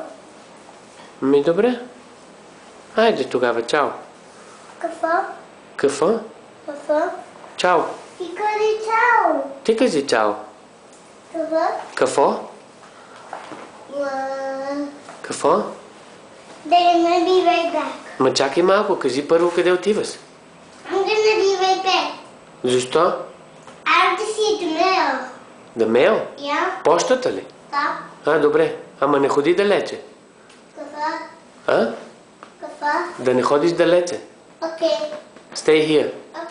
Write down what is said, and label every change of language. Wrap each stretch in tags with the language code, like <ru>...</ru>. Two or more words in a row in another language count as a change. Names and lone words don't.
<bg>Ми добре. Айде тогава, чао. Какво? Какво? Какво? Чао. Ти кажи чао. Ти кажи чао. Какво? Какво? Какво?</bg> <en>They're gonna be right back.</en> <bg>Ма чакай малко, кажи първо къде отиваш.</bg> <en>I'm gonna be right back.</en> <bg>Защо?</bg> <en>I have to see the mail.</en> <bg>Да мейл?</bg> <en>Yeah?</en> <bg>Пощата ли? Да. А, добре. Ама не ходи далече. Какво? А? Какво? Да не ходиш далече.</bg> <en>Okay. Stay here.</en>